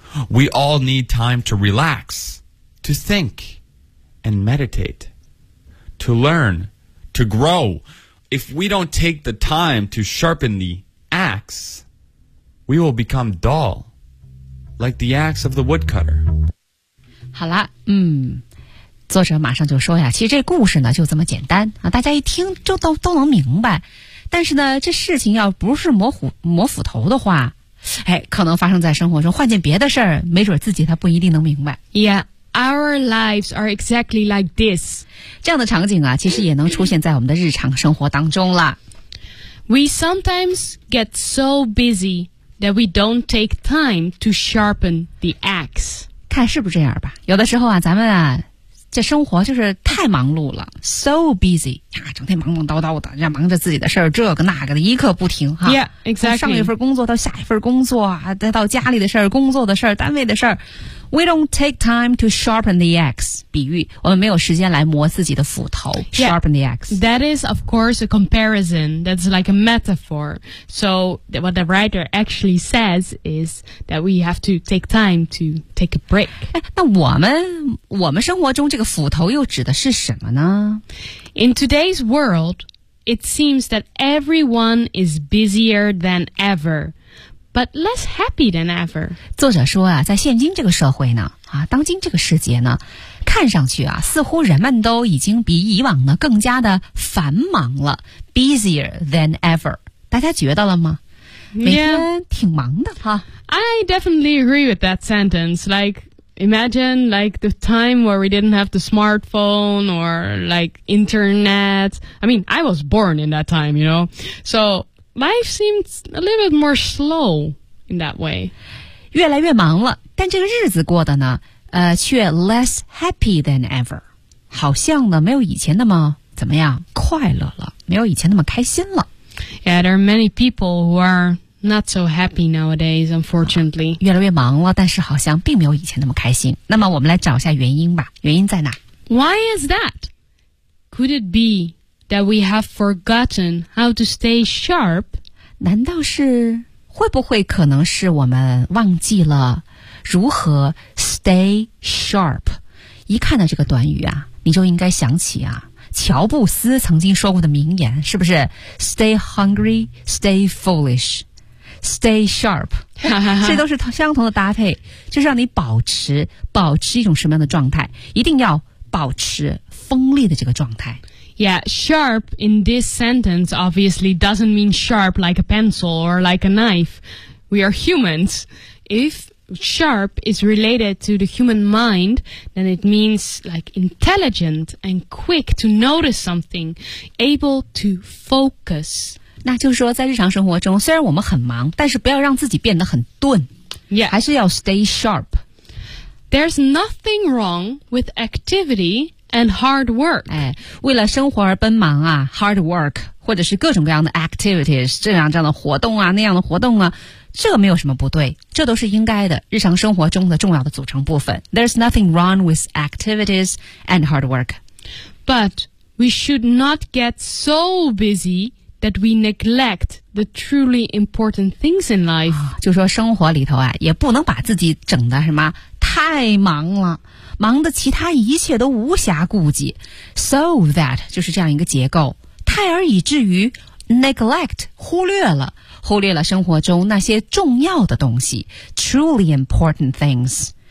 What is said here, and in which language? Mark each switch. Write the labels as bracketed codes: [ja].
[en] We all need time to relax, to think, and meditate, to learn, to grow. If we don't take the time to sharpen the axe, we will become dull. Like the axe of the woodcutter. [zh] 好了，作者马上就说呀，其实这故事呢就这么简单啊，大家一听就都能明白。但是呢，这事情要不是磨斧头的话，哎，可能发生在生活中，换件别的事儿，没准自己他不一定能明白。 [en] Yeah, our lives are exactly like this. [zh] 这样的场景啊，其实也能出现在我们的日常生活当中了。 [en] We sometimes get so busy. that we don't take time to sharpen the axe. [zh] 看是不是这样吧？有的时候啊，咱们啊，这生活就是太忙碌了 ， [en] so busy [zh] 啊，整天忙忙叨叨的，人家忙着自己的事儿，这个那个的，一刻不停哈。 [en] Yeah, exactly. [zh] 从上一份工作到下一份工作啊，再到家里的事儿、工作的事儿、单位的事儿。 [en] We don't take time to sharpen the axe. [zh] 比喻我们没有时间来磨自己的斧头 [en] yeah, Sharpen the axe. That is, of course, a comparison. That's like a metaphor. So what the writer actually says is that we have to take time to take a break. [zh] 那我们生活中这个斧头又指的是什么呢？ [en] In today's world, it seems that everyone is busier than ever. But less happy than ever. [zh] 作者说啊，在现今这个社会呢，啊，当今这个世界呢，看上去啊，似乎人们都已经比以往呢更加的繁忙了 ， [en] busier than ever. [zh] 大家觉得了吗？ [en] Yeah. [zh] 每天挺忙的哈。 [en] I definitely agree with that sentence. Like, imagine like the time where we didn't have the smartphone or like internet. I mean, I was born in that time, you know. So. Life seems a little bit more slow in that way. [zh] 越来越忙了，但这个日子过得呢，却 [en] less happy than ever. [zh] 好像呢，没有以前那么怎么样快乐了，没有以前那么开心了。 [en] Yeah, there are many people who are not so happy nowadays, unfortunately. [zh] 越来越忙了，但是好像并没有以前那么开心。那么我们来找一下原因吧，原因在哪？ [en] Why is that? Could it be? That we have forgotten how to stay sharp. [zh] 难道是会不会可能是我们忘记了如何 [en] stay sharp? [zh] 一看到这个短语啊，你就应该想起啊，乔布斯曾经说过的名言，是不是 ？ [en] Stay hungry, stay foolish, stay sharp. [zh] 这都是相同的搭配，就是让你保持一种什么样的状态？一定要保持锋利的这个状态。 [en] Yeah, sharp in this sentence obviously doesn't mean sharp like a pencil or like a knife. We are humans. If sharp is related to the human mind, then it means like intelligent and quick to notice something, able to focus. [zh] 那就是说在日常生活中虽然我们很忙但是不要让自己变得很钝 [en] Yeah, [zh] 还是要 [en] stay sharp. There's nothing wrong with activityAnd hard work. [zh] 哎，为了生活而奔忙啊 ，hard work， 或者是各种各样的 activities， 这样的活动啊，那样的活动啊，这没有什么不对，这都是应该的，日常生活中的重要的组成部分。 [en] There's nothing wrong with activities and hard work. But we should not get so busy that we neglect the truly important things in life.、 [zh] 啊、就说生活里头啊，也不能把自己整的什么太忙了。忙的其他一切都无暇顾及 ， [en] so that [zh] 就是这样一个结构，太而以至于 neglect 忽略了生活中那些重要的东西 ， [en] truly important things。